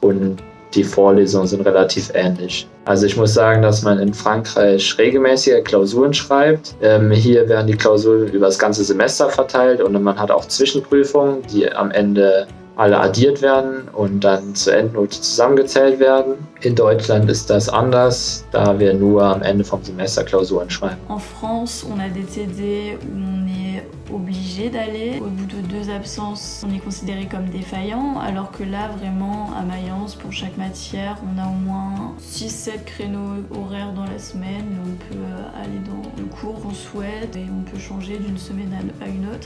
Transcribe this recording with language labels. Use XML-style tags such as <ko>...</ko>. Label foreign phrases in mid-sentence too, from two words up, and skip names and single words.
<de>Und die Vorlesungen sind relativ ähnlich. Also ich muss sagen, dass man in Frankreich regelmäßige Klausuren schreibt. Hier werden die Klausuren über das ganze Semester verteilt und man hat auch Zwischenprüfungen, die am Ende alle addiert werden und dann zur Endnote zusammengezählt werden. In Deutschland ist das anders, da wir nur am Ende vom Semester Klausuren schreiben.</de> <fr>En France, on a des TD où on est obligé d'aller. Au bout de 2 absences, on est considéré comme défaillant, alors que là, vraiment, à Mayence, pour chaque matière, on a au moins 6-7 créneaux horaires dans la semaine. On peut aller dans le cours qu'on souhaite et on peut changer d'une semaine à une autre.</fr>